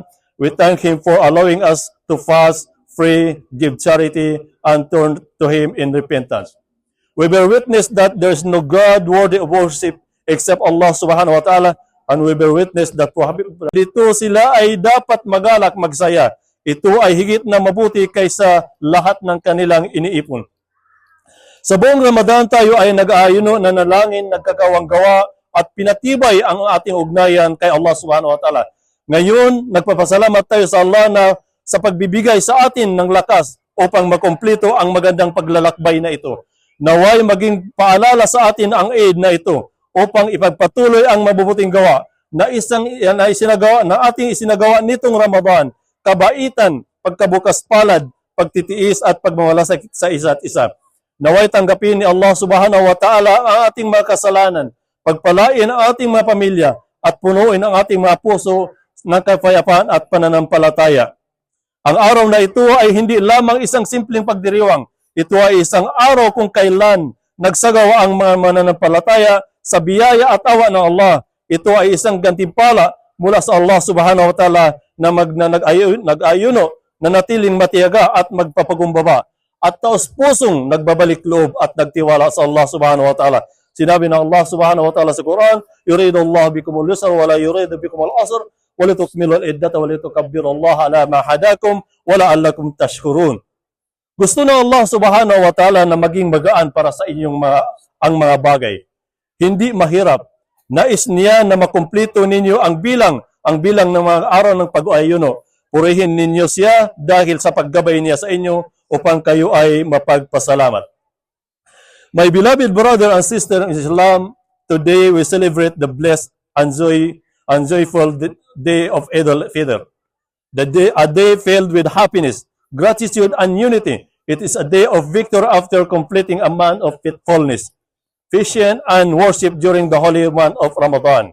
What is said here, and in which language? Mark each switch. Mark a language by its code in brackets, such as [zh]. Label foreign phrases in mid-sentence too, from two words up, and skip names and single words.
[en] We thank Him for allowing us to fast, pray, give charity, and turn to Him in repentance. We bear witness that there is no God worthy of worship except [ar] الله سبحانه وتعالى, [en] and we bear witness that [tl] dito sila ay dapat magalak, magsaya. Ito ay higit na mabuti kaysa lahat ng kanilang iniipon. Sa buong Ramadan tayo ay nag-aayuno, nanalangin, nagkakawanggawa at pinatibay ang ating ugnayan kay [ar] الله سبحانه وتعالى. [tl] Ngayon, nagpapasalamat tayo sa Allah na sa pagbibigay sa atin ng lakas upang makumpleto ang magandang paglalakbay na ito. Naway maging paalala sa atin ang aid na ito upang ipagpatuloy ang mabubuting gawa na ating isinagawa nitong Ramadan, kabaitan, pagkabukas palad, pagtitiis at pagmawalasay sa isa't isa. Naway tanggapin ni [ar] الله سبحانه وتعالى [tl] ang ating mga kasalanan, pagpalain ang ating mga pamilya, at punuin ang ating mga puso ng kapayapaan at pananampalataya. Ang araw na ito ay hindi lamang isang simpleng pagdiriwang. Ito ay isang araw kung kailan nagsagawa ang mga mananampalataya sa biyaya at awa ng Allah. Ito ay isang gantimpala mula sa [ar] الله سبحانه وتعالى [tl] na nag-ayuno, na natiling matiyaga at magpapagumbaba at taos-pusong nagbabalik loob at nagtiwala sa [ar] الله سبحانه وتعالى. [tl] Sinabi ng [ar] الله سبحانه وتعالى [tl] sa Quran, [ar] "يريد الله بكم اليسر ولا يريد بكم العسر ولتكملوا العدة ولتكبروا الله على ما هداكم ولعلكم تشكرون." [tl] Gusto ng [ar] الله سبحانه وتعالى [tl] na maging magaan para sa inyong ang mga bagay. Hindi mahirap. Nais niya na makumpleto ninyo ang bilang ng mga araw ng pag-ayuno. Purihin ninyo siya dahil sa paggabay niya sa inyo upang kayo ay mapagpasalamat. [en] My beloved brother and sister in Islam, today we celebrate the blessed and joyful day of Eid al-Fitr. A day filled with happiness, gratitude, and unity. It is a day of victory after completing a month of faithfulness, patience, and worship during the holy month of Ramadan.